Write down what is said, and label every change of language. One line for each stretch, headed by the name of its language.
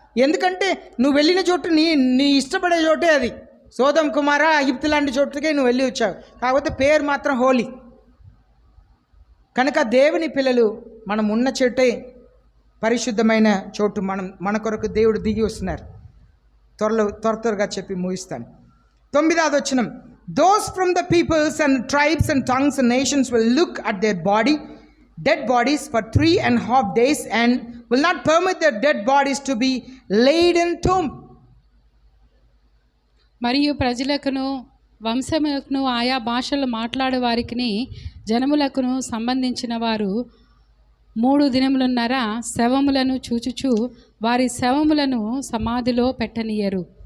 Telugu: ఎందుకంటే నువ్వు వెళ్ళిన చోటు నీ ఇష్టపడే చోటే అది. సోదొమ కుమార అగిప్తు లాంటి చోట్లకే నువ్వు వెళ్ళి వచ్చావు, కాకపోతే పేరు మాత్రం హోలీ. కనుక దేవుని పిల్లలు మనం ఉన్న చోటే పరిశుద్ధమైన చోటు. మన కొరకు దేవుడు దిగి వస్తున్నారు. త్వరగా చెప్పి ముగిస్తాను. 9వ వచనం,
English: those from the peoples and tribes and tongues and nations will look at their dead bodies for 3.5 days and will not permit their dead bodies to be laid in tomb.
Telugu: మరియు ప్రజలకును వంశములకును ఆయా భాషలు మాట్లాడే వారికి జనములకును సంబంధించిన వారు 3 దినములున్నర శవములను చూచుచు వారి శవములను సమాధిలో పెట్టనీయరు.